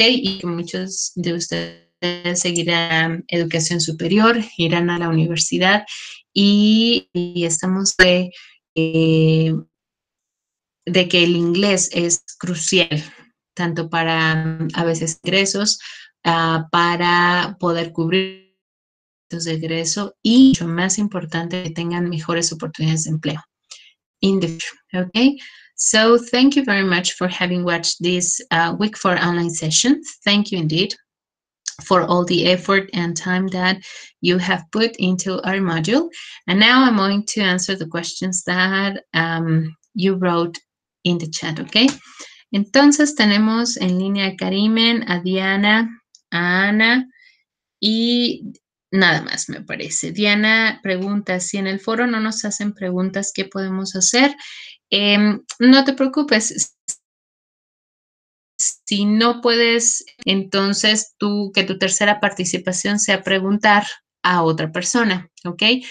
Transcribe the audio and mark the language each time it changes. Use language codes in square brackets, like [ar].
[es] Y que muchos de ustedes seguirán educación superior, irán a la universidad y estamos de que el inglés es crucial, tanto para a veces ingresos, para poder cubrir de egreso y, mucho más importante, que tengan mejores oportunidades de empleo [en] in the future. Okay, so thank you very much for having watched this week 4 online session. Thank you indeed for all the effort and time that you have put into our module. And now I'm going to answer the questions that you wrote in the chat, okay? [es] Entonces tenemos en línea a Karimen, a Diana, a Ana y nada más, me parece. Diana pregunta, si en el foro no nos hacen preguntas, ¿qué podemos hacer? No te preocupes. Si no puedes, entonces que tu tercera participación sea preguntar a otra persona, ¿ok?